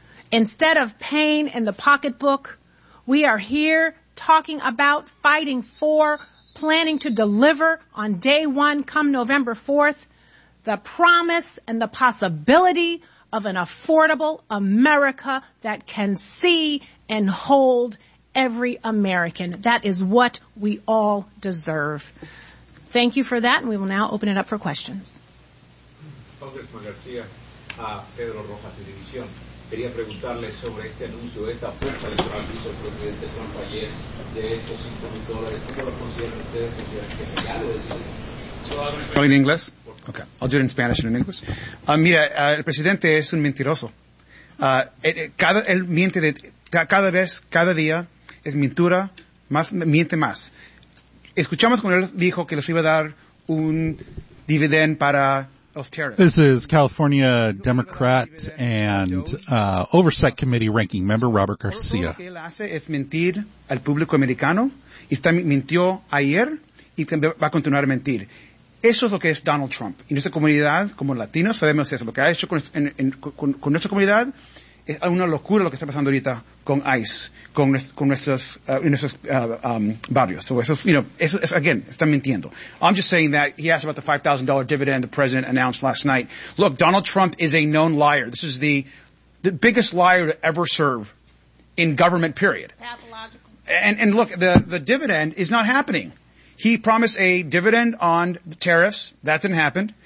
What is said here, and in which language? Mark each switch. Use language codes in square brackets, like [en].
[en] Instead of pain in the pocketbook, we are here talking about fighting for, planning to deliver on day one, come November 4th, the promise and the possibility of an affordable America that can see and hold every American. That is what we all deserve. Thank you for that, and we will now open it up for questions. [es] Congressman Garcia, Pedro Rojas de División. Quería preguntarle sobre este anuncio, esta apuesta electoral que hizo el presidente Trump ayer de estos $5,000. ¿Cómo lo consideran ustedes? ¿Consideran que ya lo decían? ¿Estoy en inglés? [en] Okay, I'll do it in Spanish and in English. [es] Mira, el presidente es un mentiroso. Él miente cada vez, cada día, es mentira, miente más. Escuchamos cuando él dijo que les iba a dar un dividend para los terroristas. [en] This is California Democrat and Oversight Committee Ranking Member Robert Garcia. [es] Lo que él hace es mentir al público americano. Mintió ayer. y va a continuar a mentir. Eso es lo que es Donald Trump. Y nuestra comunidad, como latinos, sabemos eso. Lo que ha hecho con nuestra comunidad es una locura lo que está pasando ahorita con ICE, con nuestros barrios. So eso es, [en] you know, [es] eso es, again, están mintiendo. [en] I'm just saying that he asked about the $5,000 dividend the president announced last night. Look, Donald Trump is a known liar. This is the biggest liar to ever serve in government, period. Pathological. And look, the dividend is not happening. He promised a dividend on the tariffs. That didn't happen.